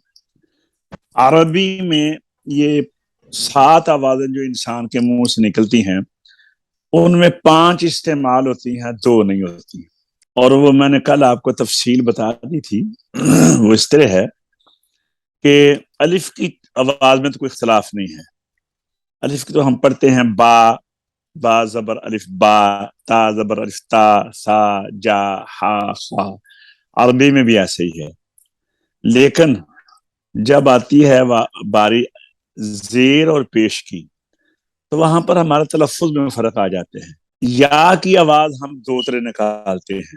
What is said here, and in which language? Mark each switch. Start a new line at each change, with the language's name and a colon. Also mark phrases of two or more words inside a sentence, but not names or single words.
Urdu: عربی میں یہ 7 آوازیں جو انسان کے منہ سے نکلتی ہیں ان میں 5 استعمال ہوتی ہیں، 2 نہیں ہوتی۔ اور وہ میں نے کل آپ کو تفصیل بتا دی تھی۔ وہ اس طرح ہے کہ الف کی آواز میں تو کوئی اختلاف نہیں ہے۔ الف کی تو ہم پڑھتے ہیں با، با زبر الف با، تا زبر الف تا، سا جا ہا خا۔ عربی میں بھی ایسے ہی ہے۔ لیکن جب آتی ہے باری زیر اور پیش کی تو وہاں پر ہمارے تلفظ میں فرق آ جاتے ہیں۔ یا کی آواز ہم 2 طرح نکالتے ہیں۔